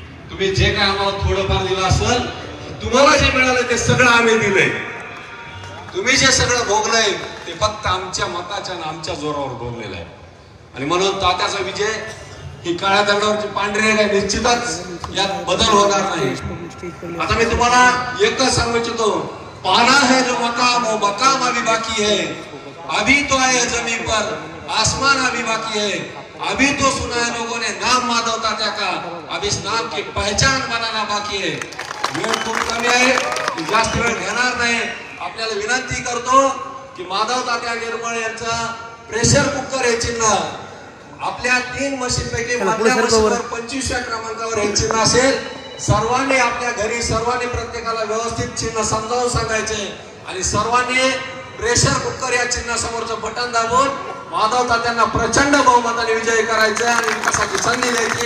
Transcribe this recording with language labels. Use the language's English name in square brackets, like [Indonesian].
[Marathi] तुम्ही जे काय आम्हाला थोडंफार दिलं असेल, तुम्हाला जे मिळालं ते सगळं आम्ही दिलंय. तुम्ही जे सगळं भोगलंय ते फक्त आमच्या मताच्या आणि आमच्या जोरावर भोगलेलं आहे. आणि म्हणून तात्याचा विजय ही काळ्या दगडावरची पांढरी रेघ निश्चितच यात बदल होणार नाही. आता मी तुम्हाला एकच सांगू इच्छितो, [Hindi] पाना है जो मकाम वो मकाम अभी बाकी है, अभी तो आए जमीन पर आसमान अभी बाकी है, अभी तो सुना है लोगों ने नाम माधव तात्या का, अब इस नाम की पहचान बनाना बाकी है. [Marathi] वेळ खूप कमी आहे, जास्त वेळ घेणार नाही. आपल्याला विनंती करतो की माधव तात्या निर्मळ यांचा प्रेशर कुकर हे चिन्ह आपल्या 3 मशीनपैकी मधल्या मशीनवर 25व्या क्रमांकावर हे चिन्ह असेल. सर्वांनी आपल्या घरी, सर्वांनी प्रत्येकाला व्यवस्थित चिन्ह समजावून सांगायचे आणि सर्वांनी प्रेशर कुकर या चिन्ह समोरचं बटन दाबून माधव तात्यांना प्रचंड बहुमताने विजयी करायचं आणि विकासाची संधी द्यायची.